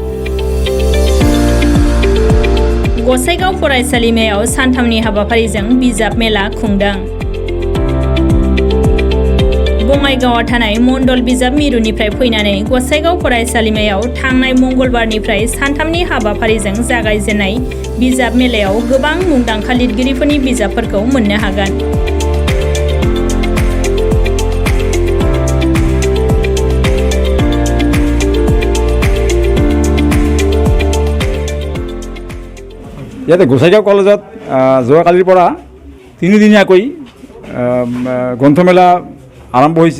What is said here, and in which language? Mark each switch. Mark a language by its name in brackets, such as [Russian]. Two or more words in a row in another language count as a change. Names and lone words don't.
[Bodo] गसाइगाव फरायसालिमायाव सानथामनि हाबाफारिजों बिजाब मेला खुंदों। बङाइगावआव थानाय मण्डल बिजाब मिरुनिफ्राय फैनानै गसाइगाव फरायसालिमायाव थांनाय मंगलबारनिफ्राय सानथामनि हाबाफारिजों जागायजेननाय बिजाब मेलायाव गोबां मुंदांखा लिरगिरिफोरनि बिजाबफोरखौ मोननो हागोन। [Assamese] ইয়াতে গোসাইগাঁও কলেজত যোৱাকালিৰ পৰা তিনিদিনীয়াকৈ গ্ৰন্থমেলা আৰম্ভ হৈছে।